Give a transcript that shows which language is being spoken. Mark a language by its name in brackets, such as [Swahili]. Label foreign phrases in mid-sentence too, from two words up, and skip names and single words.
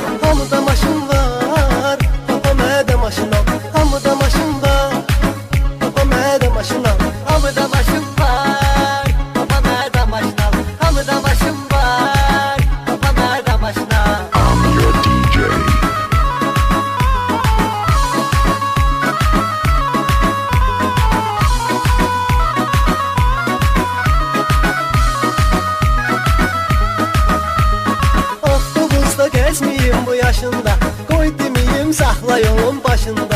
[Azerbaijani] Hamıda maşın var, papa mədə maşın al. Hamıda maşın var, papa mədə maşın al. Hamıda maşın var, papa mədə maşın al. Hamıda maşın var, papa mədə maşın al. [English] I'm your DJ. [Azerbaijani] Avtobusda gəzməyim bu yaşında, qoy deməyim saxla yolun başında.